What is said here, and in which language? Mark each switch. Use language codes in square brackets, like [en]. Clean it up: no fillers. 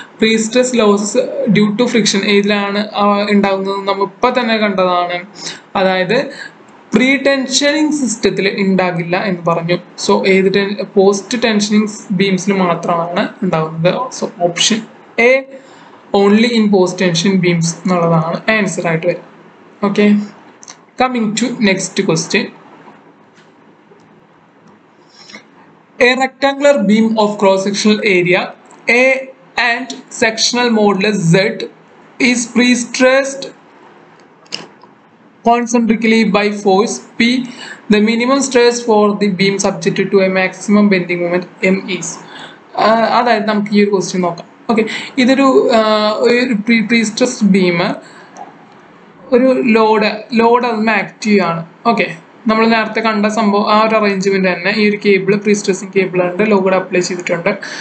[ml] പ്രീസ്ട്രെസ് losses due to friction ഏതിലാണ് ഉണ്ടാകുന്നത് നമ്മൾ ഇപ്പം തന്നെ കണ്ടതാണ്. അതായത് പ്രീ ടെൻഷനിങ് സിസ്റ്റത്തിൽ ഉണ്ടാകില്ല എന്ന് പറഞ്ഞു. സോ പോസ്റ്റ് ടെൻഷനിങ് ബീംസിൽ മാത്രമാണ് ഉണ്ടാകുന്നത്. [en] so option A only in post tension beams [ml] എന്നുള്ളതാണ് ആൻസർ ആയിട്ട് വരും. [en] Okay, coming to next question. A rectangular beam of cross-sectional area A and sectional modulus Z is pre-stressed concentrically by force P. The minimum stress for the beam subjected to a maximum bending moment M is. [ml] അതായത് നമുക്ക് ഈ ഒരു question നോക്കാം. Okay, ഇതൊരു prestressed beam ഒരു load അതൊന്ന് active ആണ്. Okay, നമ്മൾ നേരത്തെ കണ്ട സംഭവം ആ ഒരു അറേഞ്ച്മെന്റ് തന്നെ ഈ ഒരു കേബിൾ പ്രീസ്ട്രെസിങ് കേബിൾ ഉണ്ട്, ലോഡ് അപ്ലൈ ചെയ്തിട്ടുണ്ട്.